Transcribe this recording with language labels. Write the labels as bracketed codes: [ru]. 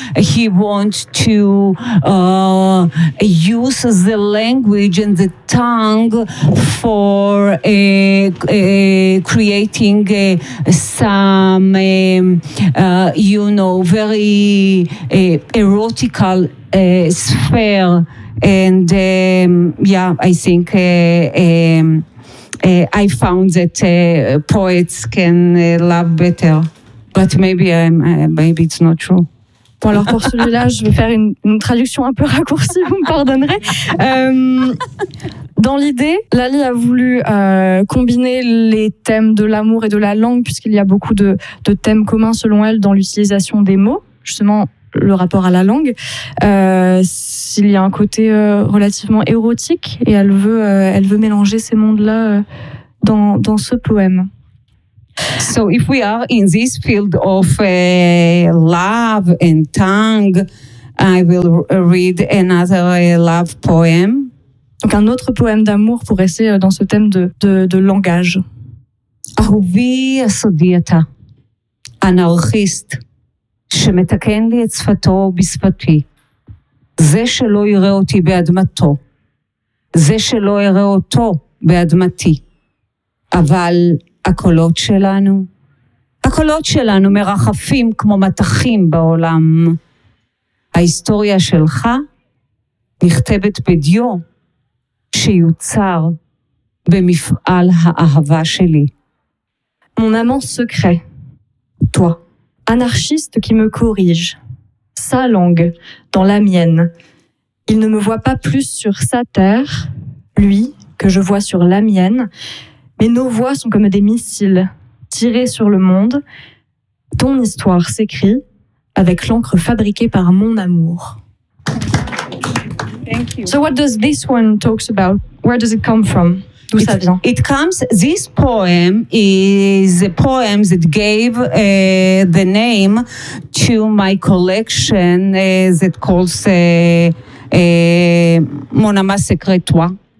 [en] He wants to use the language and the tongue for creating some, you know, very erotical sphere. And I think I found that poets can love better, but maybe I'm maybe it's not true. [fr] Bon, alors pour celui-là, je vais faire une traduction un peu raccourcie, vous me pardonnerez. Dans l'idée, Lali a voulu combiner les thèmes de l'amour et de la langue, puisqu'il y a beaucoup de thèmes communs, selon elle, dans l'utilisation des mots, justement le rapport à la langue. S'il y a un côté relativement érotique, et elle veut mélanger ces mondes-là dans ce poème. [en] So if we are in this field of love and tongue, I will read another love poem. [fr] Donc un autre poème d'amour pour rester dans ce thème de langage. [he] Ahuvi asodiata, anarchist, shemetaken li et sfato bisfati. Ze shelo yireh oti beadmato, ze shelo yireh oto beadmati. Aval הקולות שלנו, הקולות שלנו מרחפים כמו מתחים בעולם. ההיסטוריה שלך נכתבת בדיו שיוצר במפעל האהבה שלי. [fr] Mon amant secret, toi, anarchiste qui me corrige, sa langue dans la mienne. Il ne me voit pas plus sur sa terre, lui que je vois sur la mienne. Mais nos voix sont comme des missiles tirés sur le monde. Ton histoire s'écrit avec l'encre fabriquée par mon amour. [en] Thank you. So what does this one talks about? Where does it come from? [fr] D'où ça vient? [en] It comes, this poem is a poem that gave the name to my collection that calls Mon amant secret, toi.